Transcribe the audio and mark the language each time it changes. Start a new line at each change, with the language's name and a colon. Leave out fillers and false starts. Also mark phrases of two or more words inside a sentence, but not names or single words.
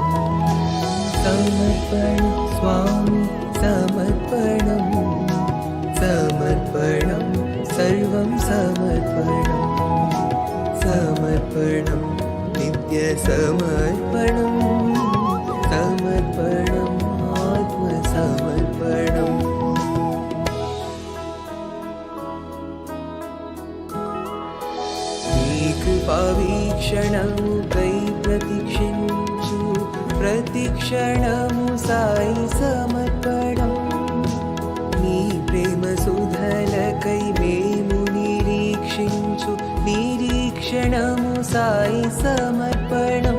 Tamil: சமர்ப்பணம் சுவாமி சமர்ப்பணம். சமர்ப்பணம் சர்வம் சமர்ப்பணம். சமர்ப்பணம் நித்ய சமர்ப்பணம். சமர்ப்பணம் ஆத்ம சமர்ப்பணம்.
Telugu: భావీక్షణము కై ప్రతిక్షించు ప్రతిక్షణము సాయి సమర్పణం. నీ ప్రేమ సుధలకై మేము నిరీక్షించు నిరీక్షణము సాయి సమర్పణం.